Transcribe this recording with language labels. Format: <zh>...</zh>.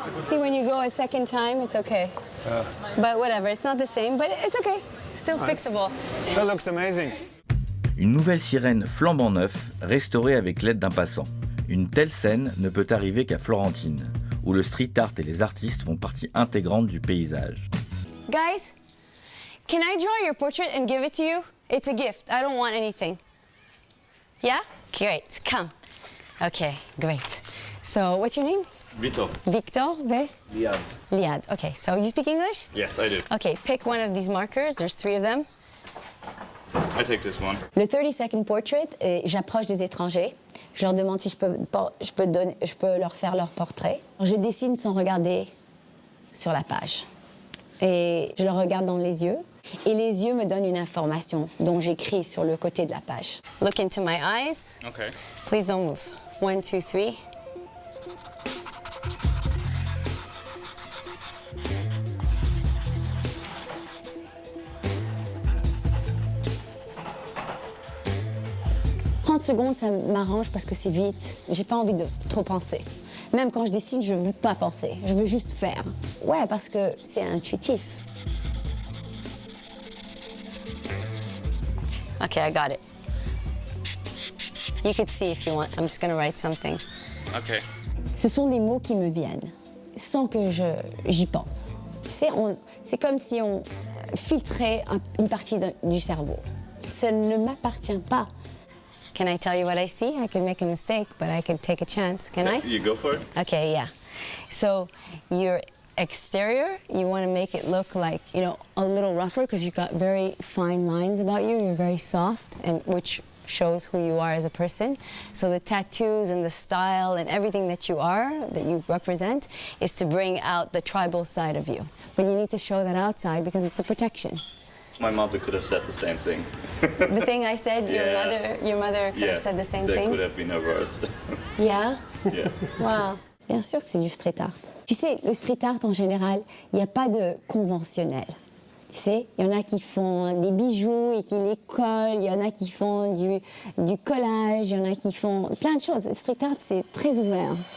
<en>See, when you go a second time, it's okay. But whatever, it's not the same, but it's okay. Still fixable. That looks amazing.</en> <fr>Une nouvelle sirène flambant neuf, restaurée avec l'aide d'un passant. Une telle scène ne peut arriver qu'à Florentine, où le street art et les artistes font partie intégrante du paysage.</fr> <en>Guys, can I draw your portrait and give it to you? It's a gift. I don't want anything. Yeah? Great. Come. Okay, great. So, what's your name? Victor. Victor Liad. Liad. Okay, so you speak English? Yes, I do. Okay, pick one of these markers. There's 3 of them. I take this one.</en> <fr>Le 30-second portrait, j'approche des étrangers. Je leur demande si je peux leur faire leur portrait. Je dessine sans regarder sur la page. Et je leur regarde dans les yeux. Et les yeux me donnent une information dont j'écris sur le côté de la page.</fr> <en>Look into my eyes. Okay. Please don't move. 1, 2, 3.</en> <fr>Secondes, ça m'arrange parce que c'est vite. J'ai pas envie de trop penser. Même quand je dessine, je veux pas penser. Je veux juste faire. Ouais, parce que c'est intuitif.</fr> <en>Okay, I got it. You could see if you want. I'm just gonna write something. Okay.</en> <fr>Ce sont des mots qui me viennent sans que j'y pense. Tu sais, c'est comme si on filtrait une partie du cerveau. Ça ne m'appartient pas.</fr> <en>Can I tell you what I see? I could make a mistake, but I could take a chance. Can I? You go for it. Okay, yeah. So your exterior, you want to make it look like, you know, a little rougher because you've got very fine lines about you. You're very soft, and which shows who you are as a person. So the tattoos and the style and everything that you are, that you represent, is to bring out the tribal side of you. But you need to show that outside because it's a protection. My mother could have said the same thing. The thing I said, Yeah. your mother could have said the same thing? That could have been a word. Yeah? Yeah. Wow.</en> <fr>Bien sûr que c'est du street art. Tu sais, le street art en général, il n'y a pas de conventionnel. Tu sais, il y en a qui font des bijoux et qui les collent, il y en a qui font du collage, il y en a qui font plein de choses. Le street art, c'est très ouvert.</fr>